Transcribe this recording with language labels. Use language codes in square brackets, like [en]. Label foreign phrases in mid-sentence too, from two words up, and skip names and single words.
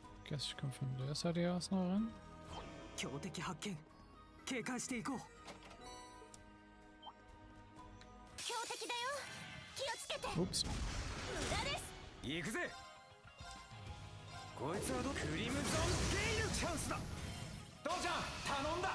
[de] guess ich komme von der Seite aus noch ran. [ja] 強敵発見。警戒していこう。強敵だよ。気をつけて。 [de] Ups. [ja] 無駄です。行くぜ。こいつはクリムゾンゲイルチャンスだ。父ちゃん頼んだ。